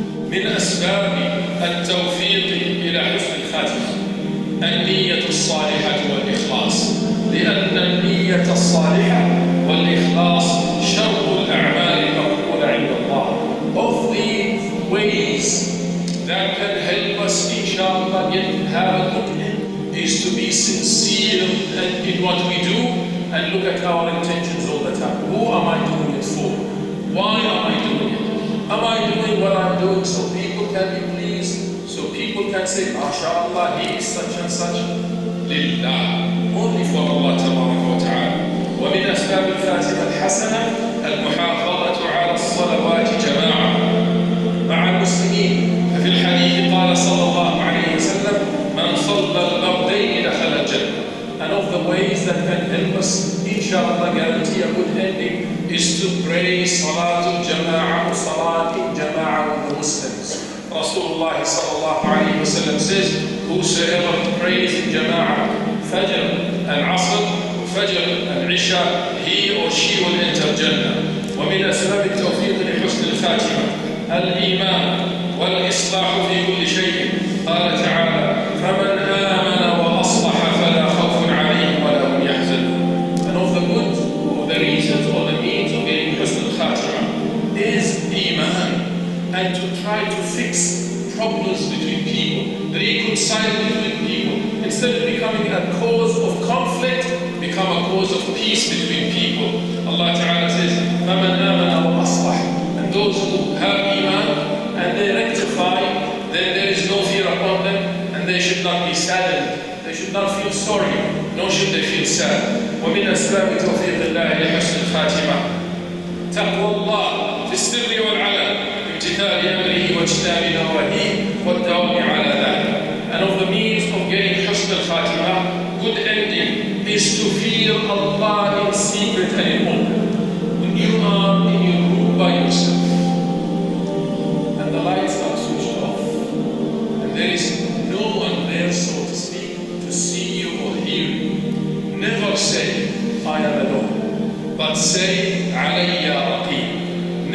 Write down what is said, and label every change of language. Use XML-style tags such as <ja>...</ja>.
<ar>من أسباب التوفيق إلى حسن الخاتمة النية الصالحة والإخلاص، لأن النية الصالحة والإخلاص شرط الأعمال المقبولة عند الله.</ar> <en>Of the ways that can help us, inshallah, have a good end is to be sincere in what we do and look at our intentions all the time. Who am I doing it for? Why am I doing it? Am I doing what I'm doing so people can be pleased? So people can say, MashaAllah, he is such and such. Lillah. Only for Allah Tabaraka wa Ta'ala.</en> <ar>ومن أسباب الخاتمة الحسنة المحافظة على الصلوات جماعة مع المسلمين. ففي الحديث قال صلى الله عليه وسلم من صلى الفردين دخل الجنة.</ar> <en>And of the ways that can help us, inshallah, guarantee a good ending is to pray Salatul Jama'ah, Salat in Jama'ah with the Muslims. Rasulullah sallallahu alayhi wa sallam says, whosoever prays in Jama'ah, Fajr and Asr, Fajr and Isha, he or she will enter Jannah.</en> <ar>ومن أسباب التوفيق لحسن الخاتمة الإيمان والإصلاح في كل شيء. قال تعالى فمن آمن وأصلح فلا خوف عليهم ولا هم يحزنون.</ar> <en>And of the good, or the reasons, or the means of getting Husn al Khatima is imaan, and to try to fix problems between people, reconcile between people, instead of becoming a cause of conflict, become a cause of peace between people. Allah Ta'ala says,</en> <ar>فَمَنْ آمَنَ وَأَصْلَحَ.</ar> <en>And those who have iman and they rectify, then there is no fear upon them, and they should not be saddened. They should not feel sorry, nor should they feel sad. ومن أسباب توفيق الله لحسن الخاتمة تقوى الله في السر والعلن بامتثال أمره واجتناب نواهيه والدوام على ذلك. And of the means of getting Husn al Khatima, good ending, is to fear Allah in secret and in open. When you are in your room by yourself and the lights are switched off and there is no one there, so to speak, to see you or hear you, never say, I am alone, but say,</en> <ar>Alayya Raqib.</ar>